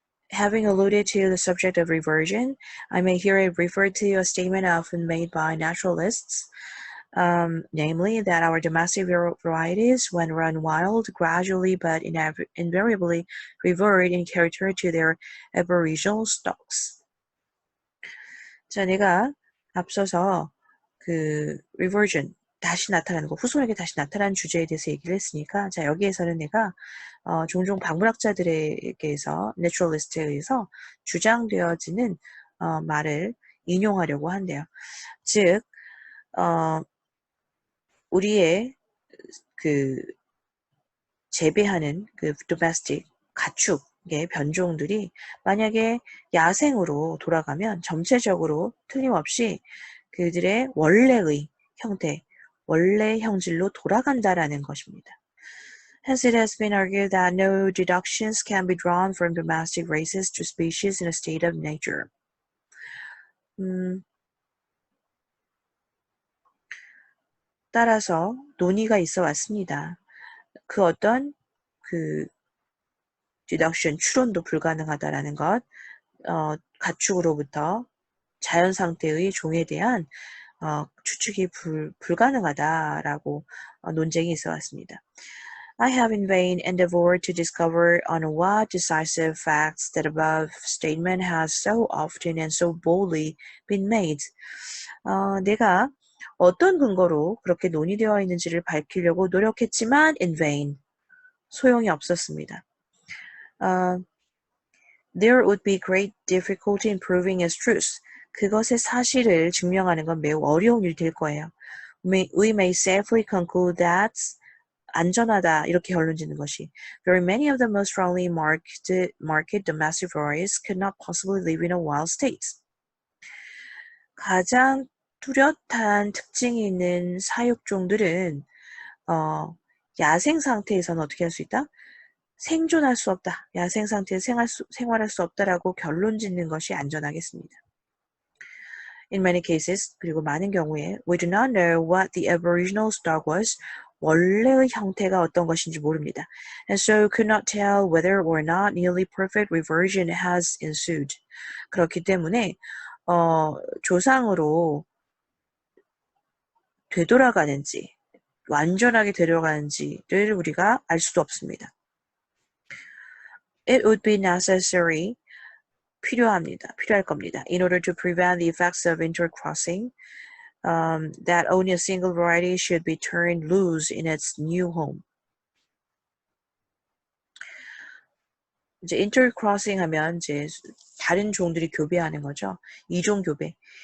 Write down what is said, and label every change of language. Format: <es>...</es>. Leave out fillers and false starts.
<en>Having alluded to the subject of reversion, I may here refer to a statement often made by naturalists, namely that our domestic varieties, when run wild, gradually but invariably revert in character to their aboriginal stocks.</en> <ko>자, 내가 앞서서 그 reversion, 다시 나타나는 거, 후손에게 다시 나타나는 주제에 대해서 얘기를 했으니까, 자, 여기에서는 내가 종종 박물학자들에게서 내추럴리스트에 의해서 주장되어지는 말을 인용하려고 한대요. 즉, 우리의 그 재배하는 그 domestic 가축의 변종들이 만약에 야생으로 돌아가면 전체적으로 틀림없이 그들의 원래의 형태, 원래 형질로 돌아간다라는 것입니다.</ko> <en>Hence, it has been argued that no deductions can be drawn from domestic races to species in a state of nature.</en> <ko>따라서 논의가 있어 왔습니다. 그 어떤 그 deduction, 추론도 불가능하다라는 것, 가축으로부터 자연 상태의 종에 대한 추측이 불가능하다라고 논쟁이 있어 왔습니다.</ko> <en>I have in vain endeavored to discover on what decisive facts that above statement has so often and so boldly been made.</en> <ko>내가 어떤 근거로 그렇게 논의되어 있는지를 밝히려고 노력했지만</ko> <en>in vain,</en> <ko>소용이 없었습니다.</ko> <en>There would be great difficulty in proving its truth.</en> <ko>그것의 사실을 증명하는 건 매우 어려운 일이 될 거예요.</ko> <en>We may safely conclude that</en> <ko>안전하다 이렇게 결론 짓는 것이</ko> <en>very many of the most strongly marked domestic varieties could not possibly live in a wild state.</en> <ko>가장 뚜렷한 특징이 있는 사육종들은 야생 상태에서는 어떻게 할 수 있다? 생존할 수 없다. 야생 상태에서 생활할 수 없다라고 결론 짓는 것이 안전하겠습니다.</ko> <en>In many cases,</en> <ko>그리고 많은 경우에</ko> <en>we do not know what the aboriginal stock was.</en> <ko>원래의 형태가 어떤 것인지 모릅니다.</ko> <en>And so could not tell whether or not nearly perfect reversion has ensued.</en> <ko>그렇기 때문에 조상으로 되돌아가는지 완전하게 되돌아가는지를 우리가 알 수도 없습니다.</ko> <en>It would be necessary,</en> <ko>필요할 겁니다.</ko> <en>In order to prevent the effects of intercrossing, that only a single variety should be turned loose in its new home.</en> <ko>이제 intercrossing 하면 이제 다른 종들이 교배하는 거죠. 이종교배.</ko>